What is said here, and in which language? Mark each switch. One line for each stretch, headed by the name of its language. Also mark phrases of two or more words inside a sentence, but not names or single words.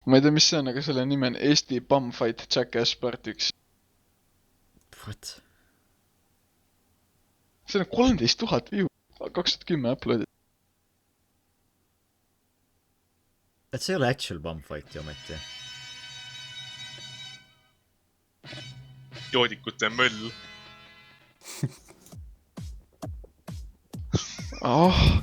Estonian: Ma ei tea, mis see on, aga selle nimi on Eesti Bumfight Jackass Part 1.
English: What?
Estonian: See on 13 000 view. 2010 uploadid. Et see ei ole
English: actual bumfighti
Estonian: ometi. Joodikute möll. Oh.